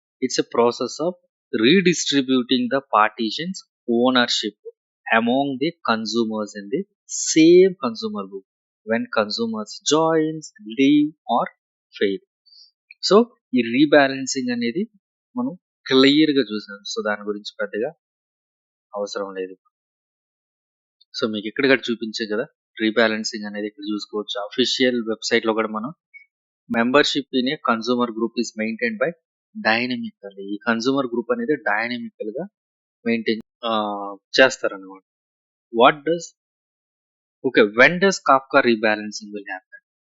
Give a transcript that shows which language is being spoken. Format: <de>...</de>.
<en>It's a process of redistributing the partitions ownership among the consumers in the same consumer group when consumers joins, leave or fail.</en> <te>So ఈ rebalancing అనేది మనం clear గా చూసాం, so దాని గురించి పెద్దగా అవసరం లేదు. సో మీకు ఇక్కడ చూపించే కదా రీబ్యాలెన్సింగ్ అనేది ఇక్కడ చూసుకోవచ్చు.</te> <en>official website</en> <te>లో కూడా మనం</te> <en>Membership in a consumer group is maintain by dynamical.</en> <te>ఈ కన్సూమర్ గ్రూప్ అనేది డైనమికల్ గా మెయింటైన్ చేస్తారన్నమాట.</te> <en>What does when does Kafka rebalancing will happen?</en>